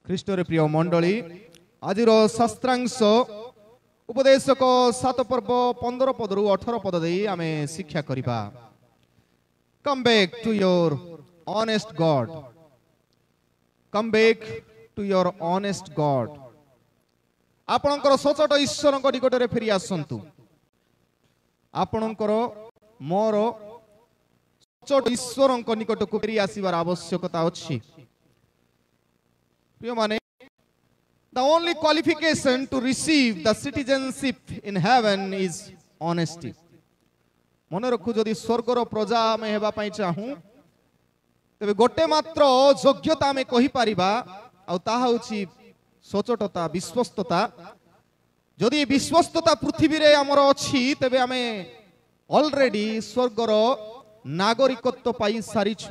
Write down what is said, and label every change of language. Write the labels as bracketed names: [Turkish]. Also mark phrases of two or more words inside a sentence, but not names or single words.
[Odia] ଖ୍ରୀଷ୍ଟରେ ପ୍ରିୟ ମଣ୍ଡଳୀ ଆଜିର ଶାସ୍ତ୍ରାଂଶ ଉପଦେଶକ 7 ପର୍ବ 15 ପଦରୁ 18 ପଦ ଦେଇ ଆମେ ଶିକ୍ଷା କରିବା। [English] Come back to your honest God. Come back to your honest God. [Odia] ଆପଣଙ୍କର ସଚୋଟ ଈଶ୍ୱରଙ୍କ ନିକଟରେ ଫେରି ଆସନ୍ତୁ। ଆପଣଙ୍କର ମୋର ସଚୋଟ ଈଶ୍ୱରଙ୍କ ନିକଟକୁ ଫେରି ଆସିବାର ଆବଶ୍ୟକତା ଅଛି। ପ୍ରିୟମାନେ, [English] the only qualification to receive the citizenship in heaven is honesty. [Odia] ମନେ ରଖୁ, ଯଦି ସ୍ୱର୍ଗର ପ୍ରଜା ଆମେ ହେବା ପାଇଁ ଚାହୁଁ ତେବେ ଗୋଟେ ମାତ୍ର ଯୋଗ୍ୟତା ଆମେ କହିପାରିବା, ଆଉ ତାହା ହେଉଛି ସଚୋଟତା, ବିଶ୍ୱସ୍ତତା। ଯଦି ବିଶ୍ୱସ୍ତତା ପୃଥିବୀରେ ଆମର ଅଛି ତେବେ ଆମେ ଅଲରେଡି ସ୍ୱର୍ଗର ନାଗରିକତ୍ୱ ପାଇ ସାରିଛୁ।